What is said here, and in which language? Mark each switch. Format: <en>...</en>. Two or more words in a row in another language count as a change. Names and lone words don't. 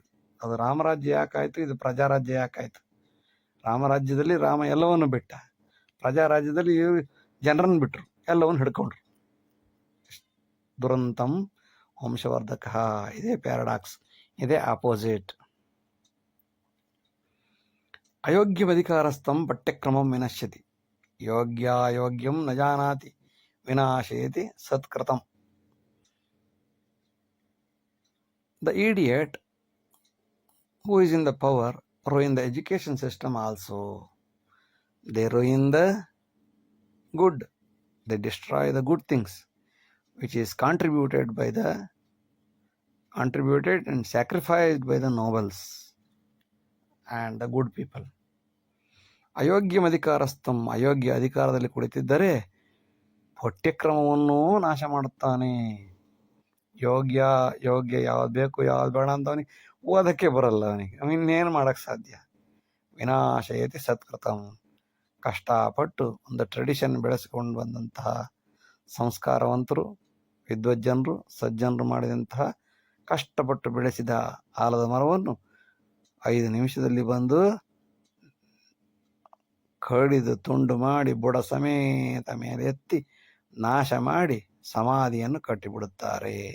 <kn>ಅದು ರಾಮರಾಜ್ಯ ಯಾಕಾಯ್ತು, ಇದು ಪ್ರಜಾರಾಜ್ಯ ಯಾಕಾಯ್ತು? ರಾಮರಾಜ್ಯದಲ್ಲಿ ರಾಮ ಎಲ್ಲವನ್ನು ಬಿಟ್ಟ, ಪ್ರಜಾರಾಜ್ಯದಲ್ಲಿ ಜನರನ್ನು ಬಿಟ್ಟರು, ಎಲ್ಲವನ್ನು ಹಿಡ್ಕೊಂಡ್ರು.</kn> <sa>ದುರಂತಂ ವಂಶವರ್ಧಕ.</sa> <kn>ಇದೇ ಪ್ಯಾರಾಡಾಕ್ಸ್, ಇದೇ ಆಪೋಸಿಟ್.</kn> <sa>ಅಯೋಗ್ಯಮಧಿಕಾರಸ್ಥಂ ಪಠ್ಯಕ್ರಮಂ ವಿನಶ್ಯತಿ, ಯೋಗ್ಯಾಯೋಗ್ಯಂ ನ ಜಾನಾತಿ ವಿನಾಶಯತಿ ಸತ್ಕೃತಂ.</sa> <en>The idiot who is in the power ruin the education system also. They ruin the good. They destroy the good things which is contributed and sacrificed by the nobles and the good people.</en> <sa>ಅಯೋಗ್ಯ ಅಧಿಕಾರಸ್ಥಂ,</sa> <kn>ಅಯೋಗ್ಯ ಅಧಿಕಾರದಲ್ಲಿ ಕುಳಿತಿದ್ದರೆ ಪಠ್ಯಕ್ರಮವನ್ನು ನಾಶ ಮಾಡುತ್ತಾನೆ. ಯೋಗ್ಯ ಯಾವ್ದು ಬೇಕು ಯಾವ್ದು ಬೇಡ ಅಂತ ಅವನಿಗೆ ಓದಕ್ಕೆ ಬರಲ್ಲ, ಅವನಿಗೆ ಇನ್ನೇನು ಮಾಡಕ್ಕೆ ಸಾಧ್ಯ.</kn> <sa>ವಿನಾಶಯತಿ ಸತ್ಕೃತಂ.</sa> <kn>ಕಷ್ಟಪಟ್ಟು ಒಂದು ಟ್ರೆಡಿಷನ್ ಬೆಳೆಸಿಕೊಂಡು ಬಂದಂತಹ ಸಂಸ್ಕಾರವಂತರು, ವಿದ್ವಜ್ಜನರು, ಸಜ್ಜನರು ಮಾಡಿದಂತಹ ಕಷ್ಟಪಟ್ಟು ಬೆಳೆಸಿದ ಆಲದ ಮರವನ್ನು 5 ನಿಮಿಷದಲ್ಲಿ ಬಂದು ಕಡಿದು ತುಂಡು ಮಾಡಿ ಬುಡ ಸಮೇತ ಮೇಲೆ ಎತ್ತಿ ನಾಶ ಮಾಡಿ ಸಮಾಧಿಯನ್ನು ಕಟ್ಟಿಬಿಡುತ್ತಾರೆ.</kn>